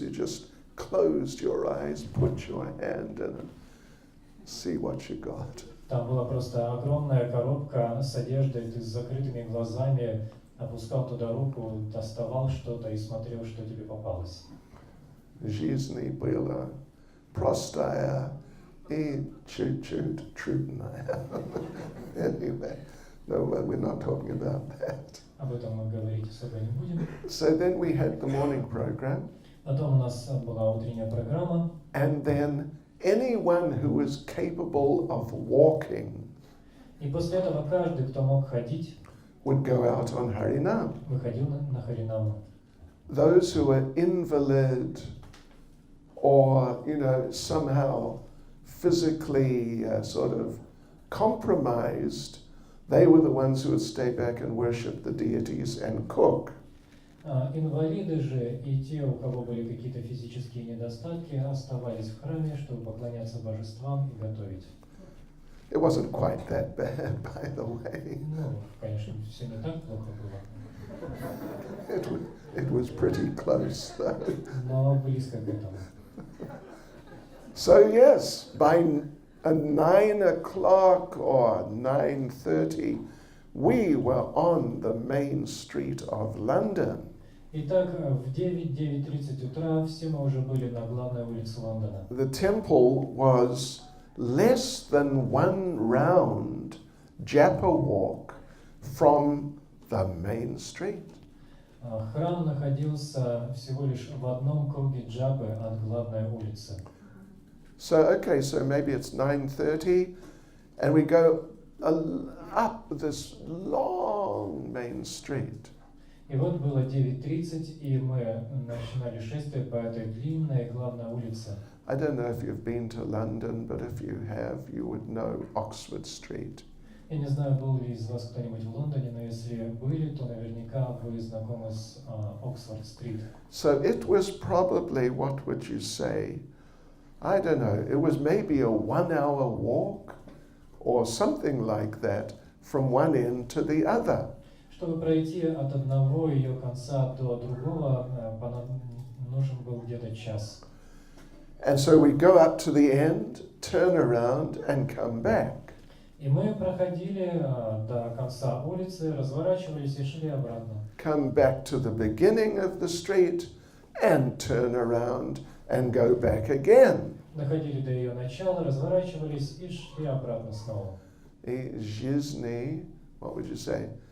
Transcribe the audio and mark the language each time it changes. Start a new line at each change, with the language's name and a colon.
English: You just closed your eyes, put your hand in and see what you got.
Russian: Там была просто огромная коробка с одеждой, ты с закрытыми глазами опускал туда руку, доставал что-то и смотрел, что тебе попалось. Жизни была простая и чуть-чуть трудная.
English: Anyway, no, we're not talking about that.
Russian: Об этом мы говорить особо не будем.
English: So then we had the morning program.
Russian: Потом у нас была утренняя программа.
English: And then anyone who was capable of walking
Russian: И после этого каждый, кто мог ходить,
English: would go out on Harinam.
Russian: выходил на Харинаму.
English: those who were invalid or, somehow physically sort of compromised, they were the ones who would stay back and worship the deities and cook.
Russian: Инвалиды же и те, у кого были какие-то физические недостатки, оставались в храме, чтобы поклоняться божествам и готовить.
English: It wasn't quite that bad, by the way.
Russian: Ну, конечно, все не так плохо было.
English: It was pretty close, though.
Russian: Но близко к этому.
English: So yes, by 9 o'clock or 9:30, we were on the main street of London.
Russian: Итак, в 9-9:30 утра все мы уже были на главной улице Лондона.
English: The temple was less than one round Japa walk from the main street.
Russian: Храм находился всего лишь в одном круге джапы от главной улицы.
English: So maybe it's 9:30, and we go up this long main street.
Russian: И вот было 9:30, и мы начинали шествие по этой длинной главной улице.
English: I don't know if you've been to London, but if you have, you would know Oxford Street.
Russian: Я не знаю, был ли из вас кто-нибудь в Лондоне, но если были, то наверняка вы знакомы с Оксфорд-стрит.
English: So it was probably, what would you say? I don't know, it was maybe a 1-hour walk or something like that from one end to the other.
Russian: Чтобы пройти от одного ее конца до другого, нужен был где-то час.
English: And so we go up to the end, turn around and come back.
Russian: И мы проходили до конца улицы, разворачивались и шли обратно.
English: Come back to the beginning of the street and turn around and go back again.
Russian: Доходили до ее начала, разворачивались и шли обратно снова. И жизни,
English: what would you say?